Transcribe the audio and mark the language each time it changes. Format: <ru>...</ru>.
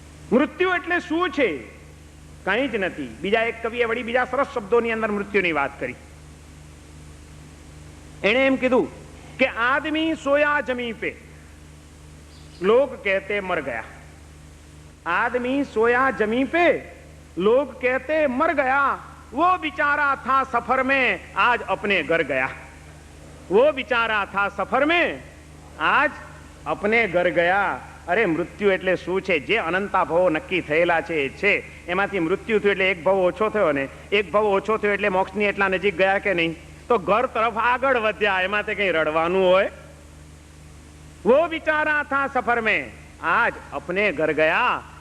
<gu>મૃત્યુ એટલે શું છે? કંઈ જ નથી. બીજા એક કવિએ વળી બીજા સરસ શબ્દોની અંદર મૃત્યુની વાત કરી. એણે એમ કીધું કે</gu> <hi>આદમી સોયા જમી પે, लोग कहते मर गया. आदमी सोया जमी पे, लोग कहते मर गया. वो बिचारा था सफर में, आज अपने घर गया. वो बिचारा था सफर में, आज अपने घर गया.</hi> <gu>અરે મૃત્યુ એટલે શું છે? જે અનંતા ભવો નક્કી થયેલા છે એ છે. એમાંથી મૃત્યુ થયું એટલે એક ભવ ઓછો થયો ને, એક ભવ ઓછો થયો એટલે મોક્ષની એટલા નજીક ગયા કે નહીં? તો ઘર તરફ આગળ વધ્યા, એમાં તે કઈ રડવાનું હોય?</gu> <hi>વો વિચારા થા સફર મેં આજ અપને ઘર ગયા.</hi>